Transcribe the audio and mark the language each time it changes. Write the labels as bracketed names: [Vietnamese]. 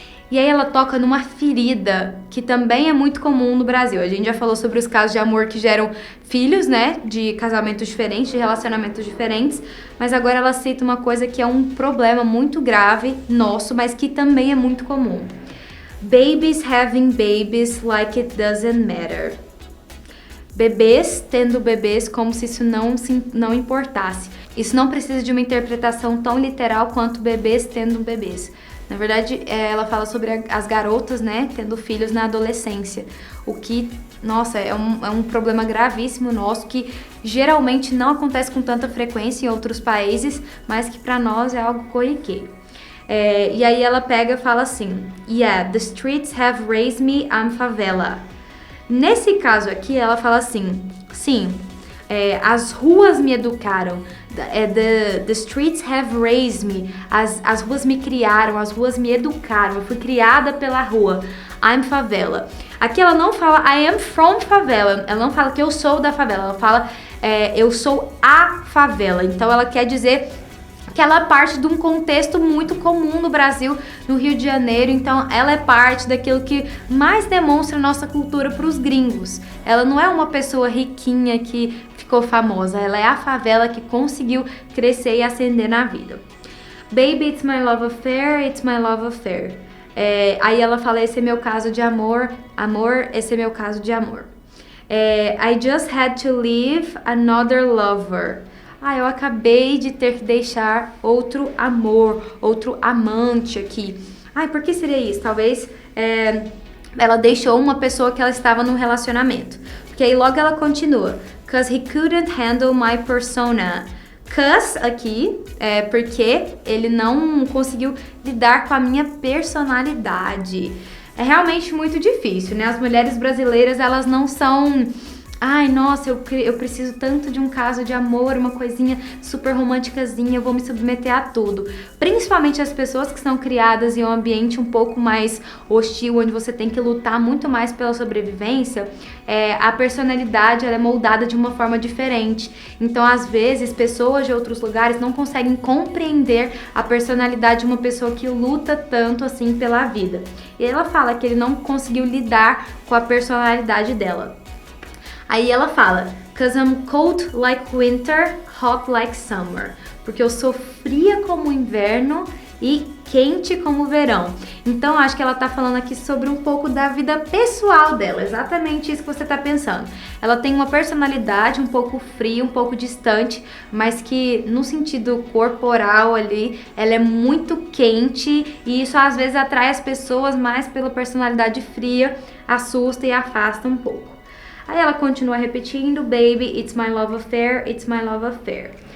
[Portuguese] E aí ela toca numa ferida que também é muito comum no Brasil. A gente já falou sobre os casos de amor que geram filhos, né? De casamentos diferentes, de relacionamentos diferentes. Mas agora ela cita uma coisa que é um problema muito grave nosso, mas que também é muito comum. [English] Babies having babies like it doesn't matter. [Portuguese] Bebês tendo bebês como se isso não importasse. Isso não precisa de uma interpretação tão literal quanto bebês tendo bebês. Na verdade, ela fala sobre as garotas, né, tendo filhos na adolescência. O que, nossa, é um problema gravíssimo nosso, que geralmente não acontece com tanta frequência em outros países, mas que pra nós é algo corriqueiro. E aí ela pega e fala assim, [English] yeah, the streets have raised me, I'm [Portuguese] favela. Nesse caso aqui, ela fala assim, sim, as ruas me educaram. [English] The streets have raised me. [Portuguese] As ruas me criaram, as ruas me educaram. Eu fui criada pela rua. [English] I'm favela. [Portuguese] Aqui ela não fala [English] I am from favela. [Portuguese] Ela não fala que eu sou da favela. Ela fala eu sou a favela. Então ela quer dizer que ela é parte de um contexto muito comum no Brasil, no Rio de Janeiro. Então ela é parte daquilo que mais demonstra nossa cultura para os gringos. Ela não é uma pessoa riquinha que ficou famosa, ela é a favela que conseguiu crescer e ascender na vida. [English] Baby, it's my love affair, it's my love affair. [Portuguese] Aí ela fala, esse é meu caso de amor, amor, esse é meu caso de amor. [English] I just had to leave another lover. [Portuguese] Eu acabei de ter que deixar outro amor, outro amante aqui. Por que seria isso? Talvez ela deixou uma pessoa que ela estava num relacionamento. Porque aí logo ela continua. [English] Cause he couldn't handle my persona. [Portuguese] Cause aqui é porque ele não conseguiu lidar com a minha personalidade. É realmente muito difícil, né? As mulheres brasileiras, elas não são... nossa, eu preciso tanto de um caso de amor, uma coisinha super românticazinha, eu vou me submeter a tudo. Principalmente as pessoas que são criadas em um ambiente um pouco mais hostil, onde você tem que lutar muito mais pela sobrevivência, a personalidade ela é moldada de uma forma diferente. Então, às vezes, pessoas de outros lugares não conseguem compreender a personalidade de uma pessoa que luta tanto assim pela vida. E ela fala que ele não conseguiu lidar com a personalidade dela. Aí ela fala, [English] 'Cause I'm cold like winter, hot like summer. [Portuguese] Porque eu sou fria como o inverno e quente como o verão. Então, acho que ela tá falando aqui sobre um pouco da vida pessoal dela, exatamente isso que você tá pensando. Ela tem uma personalidade um pouco fria, um pouco distante, mas que no sentido corporal ali, ela é muito quente e isso às vezes atrai as pessoas mais pela personalidade fria, assusta e afasta um pouco. Aí ela continua repetindo, [English] baby, it's my love affair, it's my love affair.